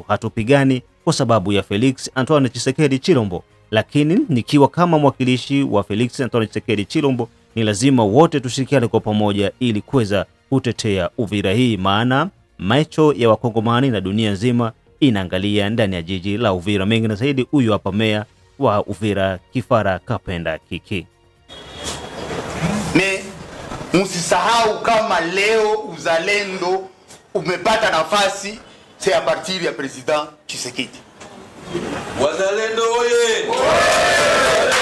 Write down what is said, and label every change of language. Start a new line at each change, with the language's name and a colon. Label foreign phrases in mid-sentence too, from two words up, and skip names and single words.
Swahili: Hatupigani kwa sababu ya Felix Antoine Tshisekedi Chilombo, lakini nikiwa kama mwakilishi wa Felix Antoine Tshisekedi Chilombo, ni lazima wote tushirikiane kwa pamoja ili kuweza kutetea Uvira hii, maana macho ya Wakongomani na dunia nzima inaangalia ndani ya jiji la Uvira. Mengi na zaidi, huyu hapa meya wa Uvira Kifara Kapenda Kiki. Msisahau kama leo uzalendo umepata nafasi
French: c'est à partir
Swahili: ya President Tshisekedi. Wazalendo oye!